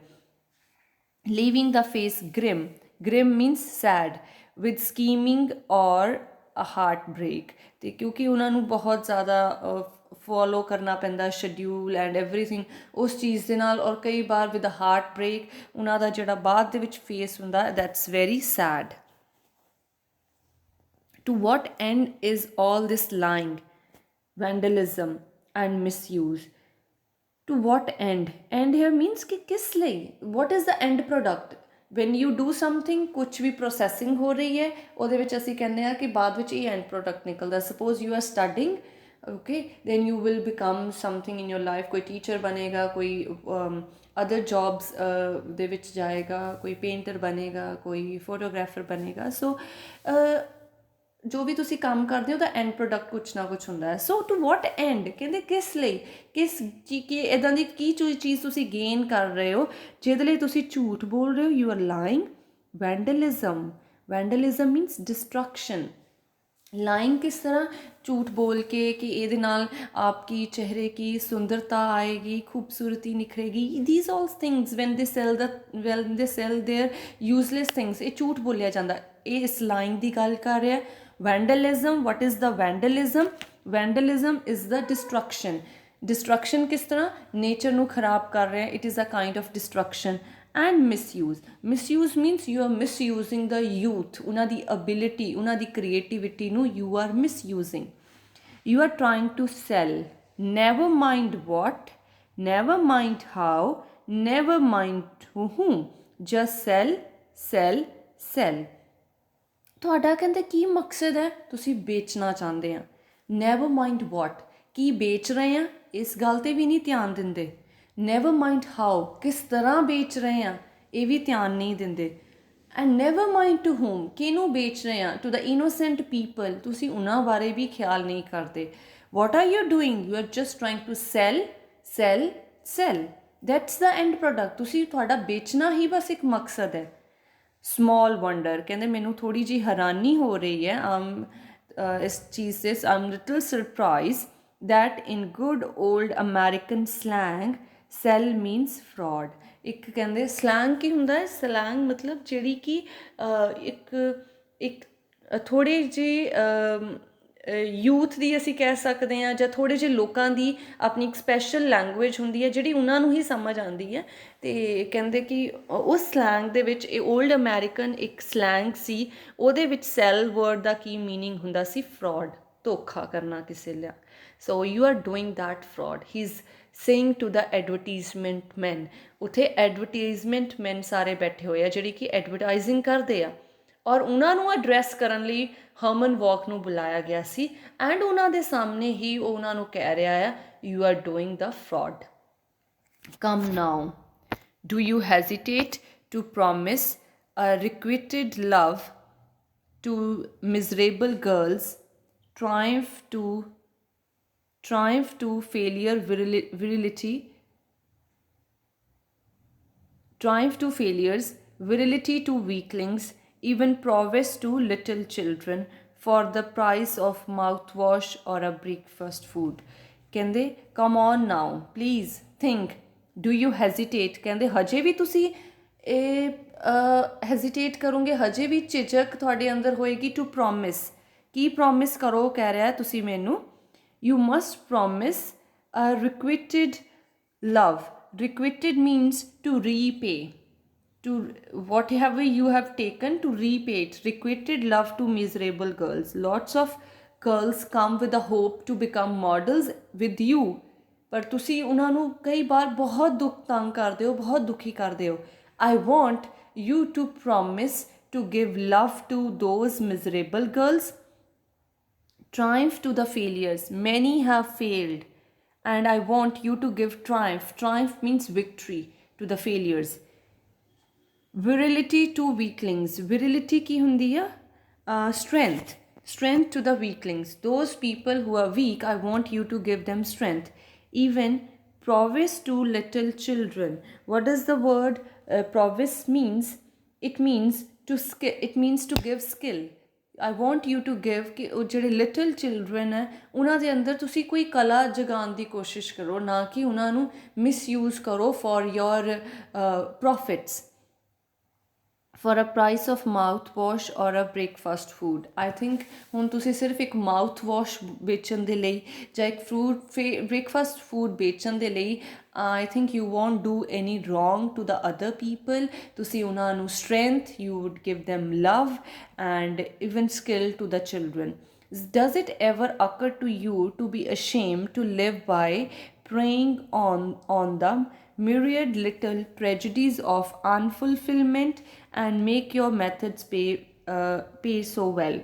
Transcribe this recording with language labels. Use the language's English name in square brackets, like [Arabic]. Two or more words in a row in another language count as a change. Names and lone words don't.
[English] ਲੀਵਿੰਗ ਦਾ face grim, grim means sad with scheming ਔਰ a heart break. [Punjabi] ਅਤੇ ਕਿਉਂਕਿ ਉਹਨਾਂ ਨੂੰ ਬਹੁਤ ਜ਼ਿਆਦਾ ਫੋਲੋ ਕਰਨਾ ਪੈਂਦਾ [English] schedule and everything [Punjabi] ਉਸ ਚੀਜ਼ ਦੇ ਨਾਲ, ਔਰ ਕਈ ਵਾਰ [English] with a heart break [Punjabi] ਉਹਨਾਂ ਦਾ ਜਿਹੜਾ ਬਾਅਦ ਦੇ ਵਿੱਚ ਫੇਸ ਹੁੰਦਾ, [English] that's very sad. To what end is all this lying, vandalism and misuse? To what end? End here means [Hindi] कि किस [English] ਲਈ? What is the end product? When you do something, [Punjabi] ਕੁਛ ਵੀ processing ਹੋ ਰਹੀ ਹੈ, ਉਹਦੇ ਵਿੱਚ ਅਸੀਂ ਕਹਿੰਦੇ ਹਾਂ ਕਿ ਬਾਅਦ ਵਿੱਚ ਇਹ end product ਨਿਕਲਦਾ। [English] Suppose you are studying, okay, then you will become something in your life, [Punjabi] ਕੋਈ teacher ਬਣੇਗਾ, ਕੋਈ [English] other jobs [Punjabi] ਦੇ ਵਿੱਚ ਜਾਏਗਾ, ਕੋਈ painter ਬਣੇਗਾ, ਕੋਈ photographer ਬਣੇਗਾ। So ਜੋ ਵੀ ਤੁਸੀਂ ਕੰਮ ਕਰਦੇ ਹੋ ਉਹਦਾ [English] end product [Punjabi] ਕੁਛ ਨਾ ਕੁਛ ਹੁੰਦਾ ਹੈ। [English] so to what end, [Punjabi] ਕਹਿੰਦੇ ਕਿਸ ਲਈ, ਕਿਸ ਕੀ ਇੱਦਾਂ ਦੀ ਕੀ ਚੀਜ਼ ਤੁਸੀਂ ਗੇਨ ਕਰ ਰਹੇ ਹੋ ਜਿਹਦੇ ਲਈ ਤੁਸੀਂ ਝੂਠ ਬੋਲ ਰਹੇ ਹੋ, [English] you are lying. Vandalism, vandalism means destruction. [Punjabi] ਲਾਇੰਗ ਕਿਸ ਤਰ੍ਹਾਂ, ਝੂਠ ਬੋਲ ਕੇ ਕਿ ਇਹਦੇ ਨਾਲ [Hindi] आपकी चेहरे की सुंदरता आएगी, खूबसूरती निखरेगी, [English] these all things when they sell their useless things, [Punjabi] ਇਹ ਝੂਠ ਬੋਲਿਆ ਜਾਂਦਾ, ਇਹ ਇਸ ਲਾਇੰਗ ਦੀ ਗੱਲ ਕਰ ਰਿਹਾ। [English] ਵੈਂਡਲਿਜ਼ਮ, what is the vandalism? Vandalism is the destruction. [Punjabi] Destruction ਕਿਸ ਤਰ੍ਹਾਂ, ਨੇਚਰ ਨੂੰ ਖਰਾਬ ਕਰ ਰਿਹਾ, [English] it is a kind of destruction. And misuse, misuse means you are misusing the youth, [Punjabi] ਉਹਨਾਂ ਦੀ ability, ਉਹਨਾਂ ਦੀ creativity ਨੂੰ [English] you are misusing. You are trying to sell, never mind what, never mind how, never mind to whom, just sell, sell, sell. [Punjabi] ਤੁਹਾਡਾ ਕਹਿੰਦੇ ਕੀ ਮਕਸਦ ਹੈ, ਤੁਸੀਂ ਵੇਚਣਾ ਚਾਹੁੰਦੇ ਆ। [English] never mind what, [Punjabi] ਕੀ ਵੇਚ ਰਹੇ ਆ ਇਸ ਗੱਲ 'ਤੇ ਵੀ ਨਹੀਂ ਧਿਆਨ ਦਿੰਦੇ। [English] never mind how, [Punjabi] ਕਿਸ ਤਰ੍ਹਾਂ ਵੇਚ ਰਹੇ ਆ ਇਹ ਵੀ ਧਿਆਨ ਨਹੀਂ ਦਿੰਦੇ। [English] and never mind to whom, [Punjabi] ਕਿਹਨੂੰ ਵੇਚ ਰਹੇ ਆ, [English] to the innocent people, [Punjabi] ਤੁਸੀਂ ਉਹਨਾਂ ਬਾਰੇ ਵੀ ਖਿਆਲ ਨਹੀਂ ਕਰਦੇ। [English] What are you doing, you are just trying to sell, sell, sell, that's the end product. [Punjabi] ਤੁਸੀਂ ਤੁਹਾਡਾ ਵੇਚਣਾ ਹੀ ਬਸ ਇੱਕ ਮਕਸਦ ਹੈ। [English] small wonder, [Punjabi] ਕਹਿੰਦੇ ਮੈਨੂੰ ਥੋੜ੍ਹੀ ਜਿਹੀ ਹੈਰਾਨੀ ਹੋ ਰਹੀ ਹੈ ਇਸ ਚੀਜ਼ ਸੇ, [English] am little surprise that in good old American slang sell means fraud. [Punjabi] ਇੱਕ ਕਹਿੰਦੇ ਸਲੈਂਗ ਕੀ ਹੁੰਦਾ ਹੈ, ਸਲੈਂਗ ਮਤਲਬ ਜਿਹੜੀ ਕਿ ਇੱਕ ਥੋੜ੍ਹੀ ਜਿਹੀ ਯੂਥ ਦੀ ਅਸੀਂ ਕਹਿ ਸਕਦੇ ਹਾਂ, ਜਾਂ ਥੋੜ੍ਹੇ ਜਿਹੇ ਲੋਕਾਂ ਦੀ ਆਪਣੀ ਇੱਕ [English] special language [Punjabi] ਹੁੰਦੀ ਹੈ ਜਿਹੜੀ ਉਹਨਾਂ ਨੂੰ ਹੀ ਸਮਝ ਆਉਂਦੀ ਹੈ। ਅਤੇ ਕਹਿੰਦੇ ਕਿ ਉਸ ਸਲੈਂਗ ਦੇ ਵਿੱਚ, ਇਹ [English] old American [Punjabi] ਇੱਕ ਸਲੈਂਗ ਸੀ, ਉਹਦੇ ਵਿੱਚ [English] sell word [Punjabi] ਦਾ ਕੀ ਮੀਨਿੰਗ ਹੁੰਦਾ ਸੀ, ਫਰੋਡ, ਧੋਖਾ ਕਰਨਾ ਕਿਸੇ ਲਈ। [English] So you are doing that fraud. He's saying to the advertisement men. [Punjabi] ਉੱਥੇ [English] advertisement men [Punjabi] ਸਾਰੇ ਬੈਠੇ ਹੋਏ ਆ ਜਿਹੜੀ ਕਿ ਐਡਵਰਟਾਈਜ਼ਿੰਗ ਕਰਦੇ ਆ, ਔਰ ਉਹਨਾਂ ਨੂੰ ਐਡਰੈਸ ਕਰਨ ਲਈ ਹਰਮਨ ਵਾਕ ਨੂੰ ਬੁਲਾਇਆ ਗਿਆ ਸੀ। ਐਂਡ ਉਹਨਾਂ ਦੇ ਸਾਹਮਣੇ ਹੀ ਉਹ ਉਹਨਾਂ ਨੂੰ ਕਹਿ ਰਿਹਾ ਆ, [English] you are doing the fraud. Come now, do you hesitate to promise a requited love to miserable girls, triumph to failure, virility, triumph to failures, virility to weaklings, even prowess to little children for the price of mouthwash or a breakfast food. ਕਹਿੰਦੇ come on now, please think, do you hesitate, [Punjabi] ਕਹਿੰਦੇ ਹਜੇ ਵੀ ਤੁਸੀਂ ਇਹ ਹੈਜ਼ੀਟੇਟ ਕਰੋਗੇ, ਹਜੇ ਵੀ ਝਿਜਕ ਤੁਹਾਡੇ ਅੰਦਰ ਹੋਏਗੀ। [English] to promise, [Punjabi] ਕੀ ਪ੍ਰੋਮਿਸ ਕਰੋ ਕਹਿ ਰਿਹਾ ਤੁਸੀਂ ਮੈਨੂੰ। [English] You must promise a requited love. Requited means to repay. To whatever you have taken, to repay it. Requited love to miserable girls. Lots of girls come with a hope to become models with you, [Punjabi] ਪਰ ਤੁਸੀਂ ਉਹਨਾਂ ਨੂੰ ਕਈ ਵਾਰ ਬਹੁਤ ਦੁੱਖ ਤੰਗ ਕਰਦੇ ਹੋ, ਬਹੁਤ ਦੁਖੀ ਕਰਦੇ ਹੋ. [English] I want you to promise to give love to those miserable girls. Triumph to the failures. Many have failed, and I want you to give triumph. Triumph means victory to the failures. Virility to weaklings. Virility [Punjabi] ਕੀ ਹੁੰਦੀ ਆ? [English] Strength. Strength to the weaklings. Those people who are weak, I want you to give them strength. Even prowess to little children. What does the word prowess means? It means to give skill. I want you to give [Punjabi] ਕਿ ਉਹ ਜਿਹੜੇ [English] little children [Punjabi] ਹੈ ਉਹਨਾਂ ਦੇ ਅੰਦਰ ਤੁਸੀਂ ਕੋਈ ਕਲਾ ਜਗਾਉਣ ਦੀ ਕੋਸ਼ਿਸ਼ ਕਰੋ, ਨਾ ਕਿ ਉਹਨਾਂ ਨੂੰ ਮਿਸਯੂਜ਼ ਕਰੋ [English] for your profits, for a price of mouthwash or a breakfast food. I think [Punjabi] ਹੁਣ ਤੁਸੀਂ ਸਿਰਫ ਇੱਕ mouthwash ਵੇਚਣ ਦੇ ਲਈ ਜਾਂ ਇੱਕ [English] breakfast food [Punjabi] ਵੇਚਣ ਦੇ ਲਈ [English] I think you won't do any wrong to the other people. [Punjabi] ਤੁਸੀਂ ਉਹਨਾਂ ਨੂੰ [English] strength, you would give them love and even skill to the children. Does it ever occur to you to be ashamed to live by preying on the myriad little tragedies of unfulfillment and make your methods pay so well?